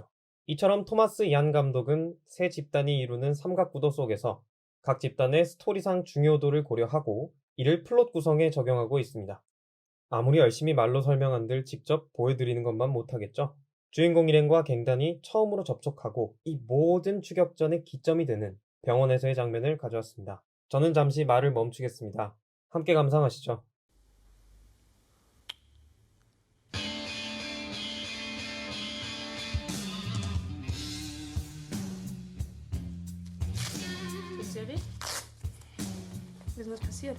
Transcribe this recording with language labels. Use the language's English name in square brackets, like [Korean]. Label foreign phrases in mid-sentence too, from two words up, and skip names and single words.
[Korean] 이처럼 토마스 얀 감독은 새 집단이 이루는 삼각구도 속에서 각 집단의 스토리상 중요도를 고려하고 이를 플롯 구성에 적용하고 있습니다. 아무리 열심히 말로 설명한들 직접 보여드리는 것만 못하겠죠? 주인공 일행과 갱단이 처음으로 접촉하고 이 모든 추격전의 기점이 되는 병원에서의 장면을 가져왔습니다. 저는 잠시 말을 멈추겠습니다. 함께 감상하시죠. [German] Ist dir weh? Wie ist denn was passiert?